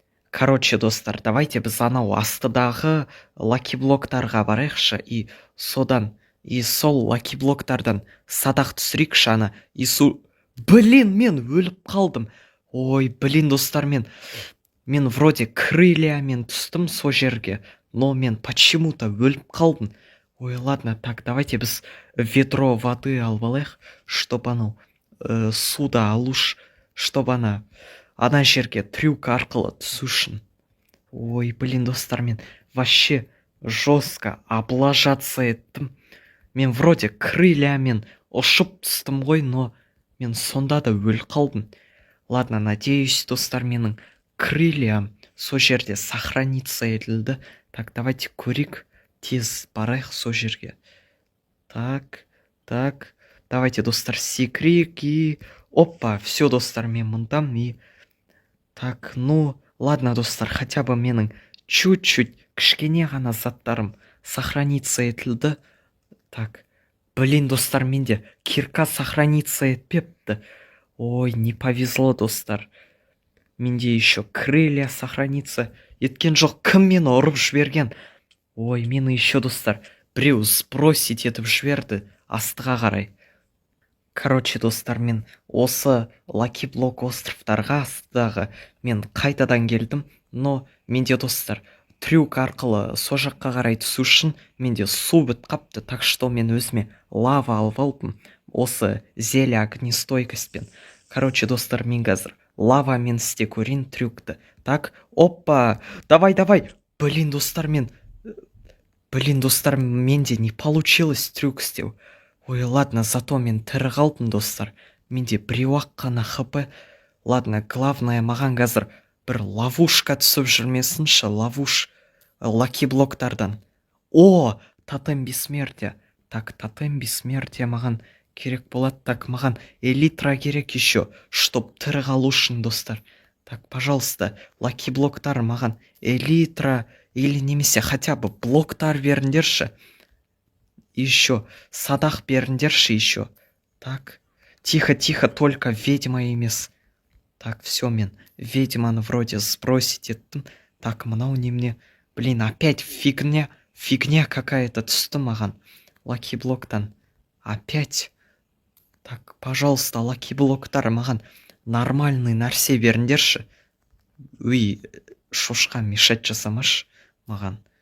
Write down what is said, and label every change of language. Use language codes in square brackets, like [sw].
[ru] Короче, [kk] достар, [ru] давайте [kk] біз анау астыдағы лаки-блоктарға барайықшы и содан, и сол лаки-блоктардан садақ түсірейікші ана [ru] Блин, [kk] мен өліп қалдым. [ru] Ой, блин, [kk] достар, мен [ru] вроде крыльямен [kk] түстім со жерге, [ru] но [kk] мен [ru] почему-то [kk] өліп қалдым. [ru] Ой, ладно, так, давайте [kk] біз [ru] ведро воды [kk] алып алайық, чтоб анау суда алуш, чтоб ана жерге трюк арқылы түсу үшін. [ru] Ой, блин, [kk] достар, мен [ru] вообще жестко облажаться [kk] еттім. Мен вроде крыльямен ұшып түстім ғой, но мен сонда да өліп қалдым. Ладно, надеюсь, достар, менің крыльям со жерде сохраниться етілді. Так, давайте көрейік, тез барайық со жерге. Так, давайте, достар, секірейік [ru] и опа, все, [kk] достар, мен мұндам [ru] и так, ну, ладно, [kk] достар, [ru] хотя бы [kk] менің [ru] чуть-чуть [kk] кішкене ғана заттарым сохраниться етілді. [ru] Так, блин, [kk] достар, менде кирка сохраниться етпепті. [ru] Ой, не повезло, достар. [kk] Менде еще крылья сохраниться еткен жоқ. Кім мені ұрып жіберген? [ru] Ой, [kk] мені [ru] еще, [kk] достар, біреу [ru] сбросить [kk] етіп жіберді астыға қарай. [ru] Короче, [kk] достар, мен осы лаки-блок островтарға астыдағы мен қайтадан келдім, но менде, достар, трюк арқылы со жаққа қарай түсу үшін менде су бітіп қапты, [ru] так что [kk] мен өзіме лава алып алдым осы [ru] зелье огнестойкостьпен. [kk] Короче, достар, мен қазір лавамен істе көрейін трюкті. [ru] Так, опа, давай. Блин, [kk] достар, менде [ru] не получилось [kk] трюк істеу. [ru] Ой, ладно, зато [kk] мен тірі қалдым, достар. Менде біреу-ақ қана хп. [ru] Ладно, главное, [kk] маған қазір бір ловушка түсіп жүрмесінші, лаки блоктардан. [ru] О, тотем бессмертия. Так, тотем бессмертия [kk] маған керек болады. Так, маған элитра керек еще, [ru] чтоб [kk] тірі қалу үшін, достар. [ru] Так, пожалуйста, [kk] лаки блоктар маған элитра [ru] или [kk] немесе [ru] хотя бы [kk] блоктар беріңдерші. Еще садақ беріңдерші еще. [ru] Так, тихо, только ведьма [kk] емес. [ru] Так, все, [kk] мен ведьманы [ru] вроде сбросить [kk] еттім. Так, мынау немене? [ru] Блин, опять фигня какая-то [kk] түсті маған. Лаки блоктан. [ru] Опять. Так, пожалуйста, [kk] лаки блоктар маған [ru] нормальный [kk] нәрсе беріңдерші. Өй, шошқа мешать жасамашы маған.